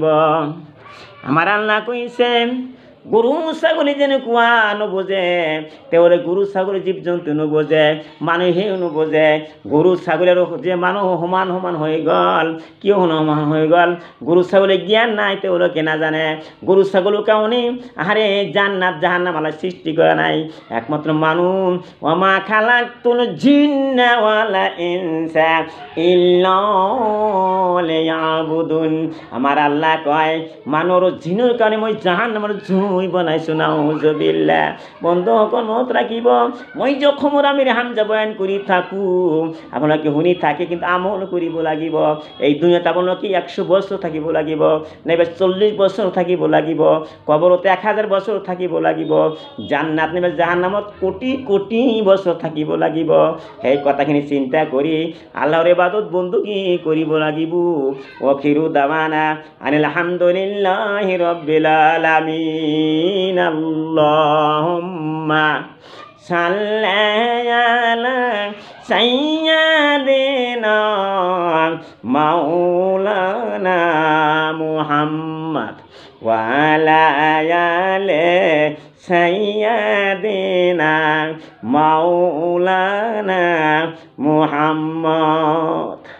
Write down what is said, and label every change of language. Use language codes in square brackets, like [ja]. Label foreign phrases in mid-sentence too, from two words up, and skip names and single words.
[as] আমাৰ আল্লাহ কৈছে গরু ছাগলী যেনেকুৱা নবুজে তেওঁৰে গরু ছাগলী জীৱ জন্তু নবুজে মানুহেও নবুজে গরু ছাগলীৰ যে মানুহ সমান সমান হৈ গ'ল কিয় সমান হৈ গ'ল গরু ছাগলী জ্ঞান নাই তেওঁলোকে নাজানে গরু ছাগলীৰ কাৰণে আহারে জান্নাত জাহান্নাম আল্লাহ সৃষ্টি কৰা নাই একমাত্র মানুহ [ar] وما خلقت الجن والإنس إلا ليعبدون. [as] আমার আল্লাহ কয় মানুৰ জিনৰ কাৰণে মই জাহান্নামৰ জুই বনাইছো নাউজুবিল্লাহ। বন্ধুসকল মনত ৰাখিব মই যখন আমি হামজা বয়ান কৰি থাকো আপোনালোকে শুনি থাকে কিন্তু আমল কৰিব লাগিব এই দুনিয়াত আপোনালোকে 100 বছর থাকিব লাগিব নাইবা 40 বছর থাকিব লাগিব কবরতে 1000 বছর থাকিব লাগিব জান্নাত নাইবা জাহান্নামত কোটি কোটি বছর থাকিব লাগিব সেই কথাখিনি চিন্তা কৰি আল্লাহৰ ইবাদত বন্দুকি কৰিব লাগিব। [ar] وآخر دعوانا أن الحمد لله رب العالمين. اللهم صل على سيدنا مولانا محمد وعلى آل سيدنا مولانا محمد